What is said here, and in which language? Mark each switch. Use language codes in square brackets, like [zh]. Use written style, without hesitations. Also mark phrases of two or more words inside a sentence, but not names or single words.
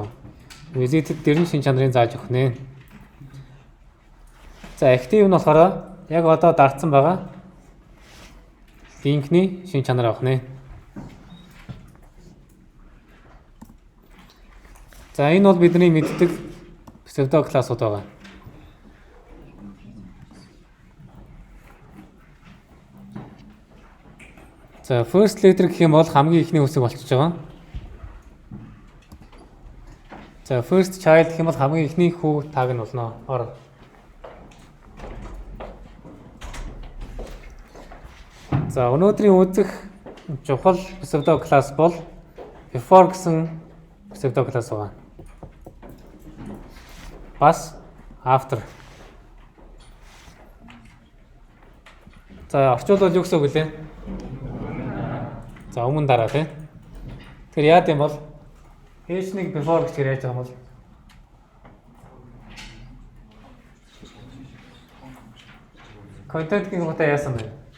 [mn] Visit дээр нь шин чанарын зааж өгөх нэ. За active нь болохоор яг одоо дардсан байгаа линкний шин чанар авах нэ. За энэ бол бидний мэддэг [en] pseudo class- [mn] ууд байгаа. За [en] first letter [mn] гэх юм бол хамгийн ихний үсэг болчихж байгаа. За [en] first child [mn] гэх юм бол хамгийн ихний хүү таг нь болно. За өнөөдрийн үзэх чухал [en] pseudo class [mn] бол before гэсэн [en] pseudo class [mn] байгаа. Бас after. За орчуулбал юу гэсэн үг вэ? За өмнө дараа тийм. Тэгэхээр яа гэм бол H1 before гэж яаж байгаа юм бол content-ийн утаа яасан бэ?